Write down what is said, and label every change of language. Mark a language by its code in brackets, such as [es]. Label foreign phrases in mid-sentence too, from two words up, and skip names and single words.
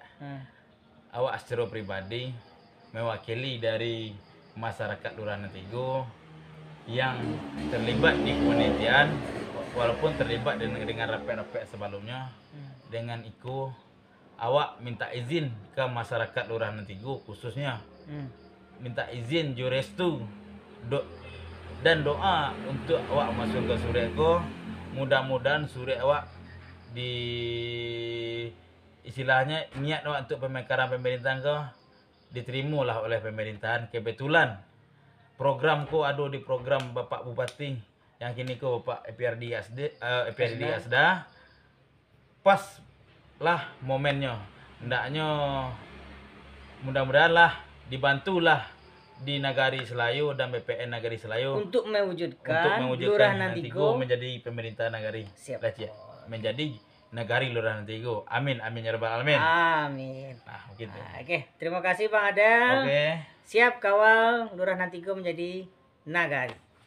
[id] Awak secara pribadi mewakili dari masyarakat Lurahan Antiko yang terlibat di kepanitiaan walaupun terlibat dengan rapet-rapet sebelumnya. Dengan itu awak minta izin ke masyarakat Lurahan Antiko khususnya minta izin jurestu dan doa untuk awak masuk ke suri ko. Mudah-mudahan suri awak di istilahnya niat awak untuk pemekaran pemerintahan ko diterima lah oleh pemerintahan. Kebetulan program ko ada di program Bapak Bupati yang kini ko Bapak EPRD Asda. Pas lah momennya, hendaknya mudah-mudahan lah dibantulah di Nagari Selayu dan BPN Nagari Selayu untuk mewujudkan Lurahan Antiko menjadi pemerintah nagari. Siap. Menjadi Nagari Lurahan Tigo. Amin, [ar] آمين يا رب العالمين. [id] Amin. Nah, begitu. Oke, terima kasih Bang Adel. Oke. Siap kawal Lurahan Tigo menjadi nagari.